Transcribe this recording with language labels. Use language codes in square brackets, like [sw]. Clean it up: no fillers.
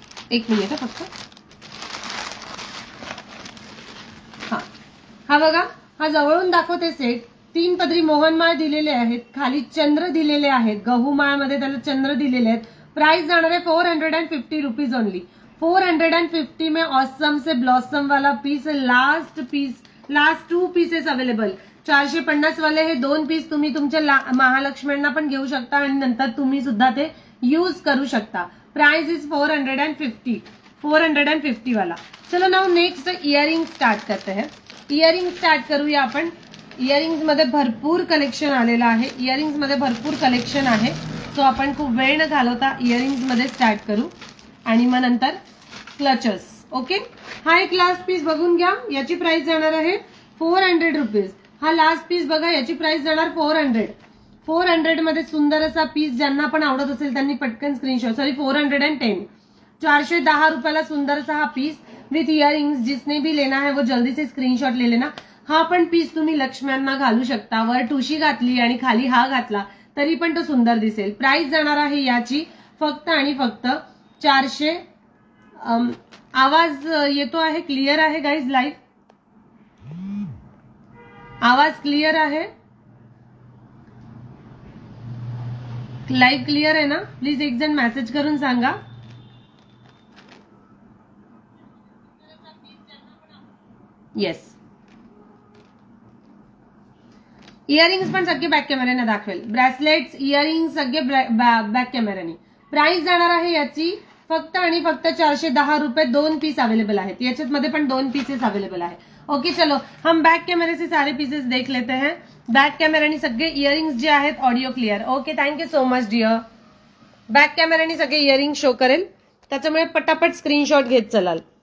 [mr] एक मिनिट फक्त। हा बघा, हा जवळून दाखवते सेट। 3 पदरी मोहनमाळ दिलेले आहेत, खाली चंद्र दिलेले आहेत, गहूमाळमध्ये त्याला चंद्र दिलेले आहेत। प्राइस जाणार आहे 450 रुपीज ओनली। [hi] 450 में ऑसम से ब्लॉसम वाला पीस, लास्ट 2 पीसेस अवेलेबल। [mr] 450 वाले हे 2 पीस तुम्ही तुमच्या महालक्ष्म्यांना पण घेऊ शकता आणि नंतर तुम्ही सुद्धा ते यूज करू शकता। [en] Price is 450 वाला। [hi] चलो नाउ नेक्स्ट इयरिंग स्टार्ट करते हैं। [mr] इयरिंग स्टार्ट करूया आपण। इयरिंग्स मध्ये भरपूर कलेक्शन आलेलं आहे, इयरिंग्स मध्ये भरपूर कलेक्शन आहे, सो आपण खूप वेळ न घालवता इयरिंग्स मध्ये स्टार्ट करू आणि मग नंतर क्लचर्स। ओके, हा एक लास्ट पीस बघून घ्या, याची प्राइस जाणार आहे 400 रुपीज। हा लास्ट पीस बघा, याची प्राइस जाणार 400 मध्ये सुंदर असा पीस। ज्यांना पण आवडत असेल त्यांनी पटकन स्क्रीनशॉट, 410, 410 रुपयाला सुंदर असा हा पीस विथ इयरिंग्स। [hi] जिसने भी लेना है वो जल्दी से स्क्रीनशॉट ले लेना। [mr] हा पण पीस तुम्ही लक्ष्म्यांना घालू शकता, वर ठुशी घातली आणि खाली हा घातला तरी पण तो सुंदर दिसेल। प्राइस जाणार आहे याची फक्त आणि फक्त 400। आवाज येतो आहे, क्लिअर आहे गाइज? लाईव्ह आवाज क्लिअर आहे? लाईव्ह क्लिअर आहे ना? प्लीज एक जण मेसेज करून सांगा। येस, इयरिंग्स पण सगळे बॅक कॅमेऱ्याने दाखवेल, ब्रेसलेट्स इयरिंग्स सगळे बॅक कॅमेऱ्याने। प्राइस जाणार आहे याची फक्त आणि फक्त 410 रुपये। 2 पीस अवेलेबल आहेत, याच्यात मध्ये पण 2 पीसेस अवेलेबल आहे। [hi] ओके, चलो हम बैक कैमरे से सारे पीसेस देख लेते हैं। [mr] बैक कॅमेऱ्याने सगळे इयरिंग्स जे आहेत audio clear. [en] Okay, thank you so much dear. [mr] Back कॅमेऱ्याने सगळे इयरिंग शो करेल, त्याच्यामुळे पटापट स्क्रीनशॉट घेत चलाल।